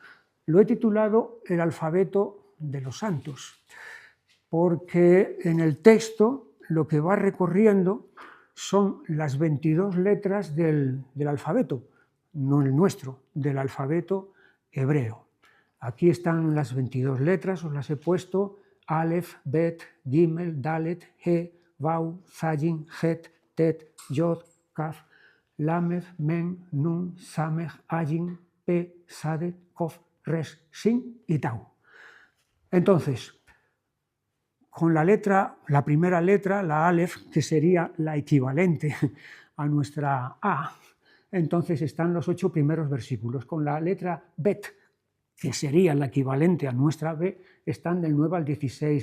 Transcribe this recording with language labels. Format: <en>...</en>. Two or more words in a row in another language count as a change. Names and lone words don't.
<es>Lo he titulado El alfabeto de los santos, porque en el texto lo que va recorriendo son las 22 letras del alfabeto, no el nuestro, del alfabeto hebreo. Aquí están las 22 letras, os las he puesto: Aleph, Bet, Gimel, Dalet, He, Vau, Zayin, Het, Tet, Yod, Kaf, Lamed, Men, Nun, Samech, Ayin, Pe, Sadet, Kof, Res, Sin y Tau. Entonces, con la primera letra, la Aleph, que sería la equivalente a nuestra A, entonces están los 8 primeros versículos. Con la letra Bet, que sería la equivalente a nuestra B, están del 9 al 16.</es>